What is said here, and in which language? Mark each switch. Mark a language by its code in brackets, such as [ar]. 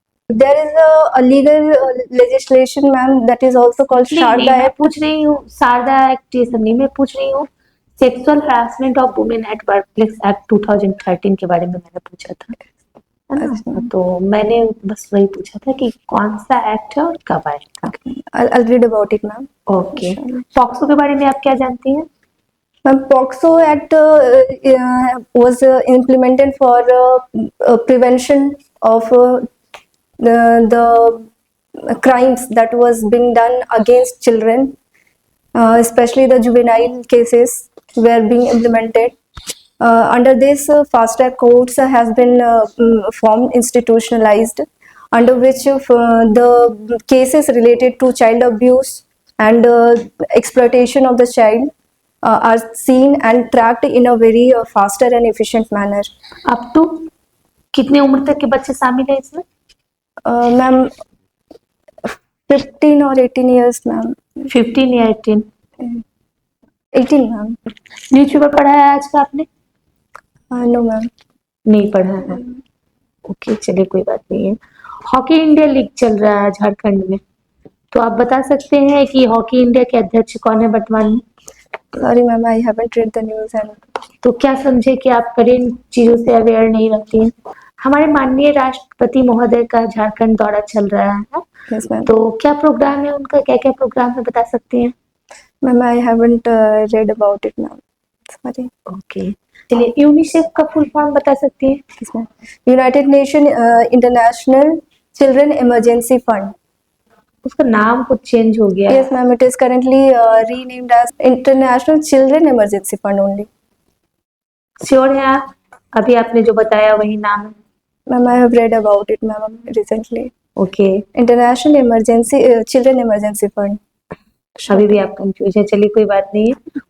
[en] There is a legal legislation, ma'am, that is also called [hi] नहीं, [en] Sharda [hi] मैं [en] Act. [hi] पूछ रही हूँ शारदा एक्ट, ये सब नहीं, मैं पूछ रही हूँ sexual harassment of women at workplace act 2013 के बारे में मैंने पूछा था, है ना? अच्छा। तो मैंने बस वही पूछा था कि कौन सा एक्ट है और कब आया था। [en] I'll read about it, ma'am. [hi] Okay, POCSO के बारे में आप क्या जानती हैं? [en] Ma'am, POXO Act was implemented for prevention of the crimes that was being done against children, especially the juvenile cases were being implemented. Under this, fast track courts has been formed, institutionalized, under which the cases related to child abuse and exploitation of the child are seen and tracked in a very faster and efficient manner. [hi] Up to कितने उम्र तक के बच्चे शामिल हैं इसमें? [en] Ma'am, 15 or 18 years, ma'am. [hi] 15 या 18? [en] 18, ma'am. [hi] Newspaper पढ़ा है आज का आपने? [en] No, ma'am. [hi] नहीं पढ़ा है। ओके, चलिए कोई बात नहीं है। हॉकी इंडिया लीग चल रहा है झारखंड में, तो आप बता सकते हैं कि हॉकी इंडिया के अध्यक्ष कौन है वर्तमान में? [en] Sorry, ma'am, I haven't read the news and [hi] तो क्या समझे कि आप करेंट चीजों से अवेयर नहीं रहती हैं? हमारे माननीय राष्ट्रपति महोदय का झारखंड दौरा चल रहा है, [en] yes, ma'am. [hi] तो क्या प्रोग्राम है उनका, क्या क्या प्रोग्राम है बता सकती हैं? [en] Ma'am, I haven't read about it, ma'am. Sorry. [hi] Okay, चलिए यूनिसेफ का फुल फॉर्म बता सकती हैं? [en] Yes, ma'am. United Nation International Children Emergency Fund. [hi] उसका नाम कुछ चेंज हो गया है। [en] Yes, ma'am. It is currently renamed as International Children Emergency Fund only. [hi] Sure है आप? अभी आपने जो बताया वही नाम है? [en] Ma'am, I have read about it, ma'am, recently. [hi] Okay, [en] International Emergency Children Emergency Fund. [hi] अभी भी आप कंफ्यूज है, चलिए कोई बात नहीं है।